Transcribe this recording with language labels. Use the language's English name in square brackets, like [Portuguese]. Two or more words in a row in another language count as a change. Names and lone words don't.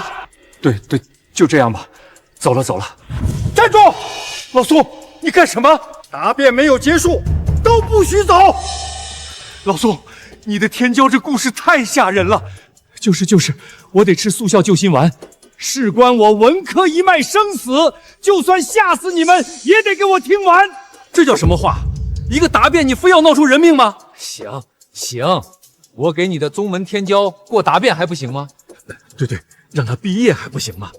[Chinese] 对，就這樣吧。走了。站住！老蘇，你幹什麼？答辯沒有結束，都不許走！老蘇，你的天椒這故事太嚇人了。就是，我得吃速效救心丸。事關我文科一脈生死，就算嚇死你們，也得給我聽完。這叫什麼話？一個答辯，你非要鬧出人命嗎？行，我給你的宗門天椒過答辯還不行嗎？對，讓他畢業還不行嗎？